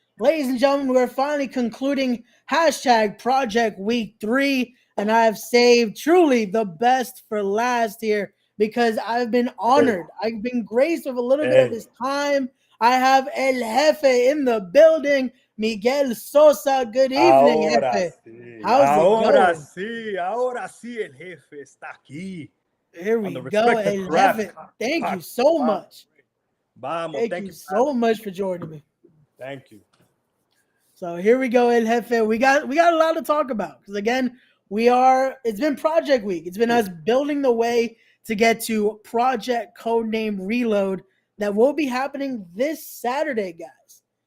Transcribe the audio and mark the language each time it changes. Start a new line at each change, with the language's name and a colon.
English: Ladies and gentlemen, we're finally concluding hashtag Project Week 3, and I have saved truly the best for last here because I've been honored. I've been graced with a little bit of his time. I have El Jefe in the building, Miguel Sosa. Good evening, Jefe.
Spanish: Sí.
English: How's
Spanish: Ahora sí, el jefe está aquí.
English: Here we go, El Jefe. Thank you so much.
Spanish: Vamos,
English: thank you so much for joining me. Thank you. So here we go, El Jefe. We got a lot to talk about because again, it's been Project Week. It's been us building the way to get to Project Codename Reload that will be happening this Saturday, guys.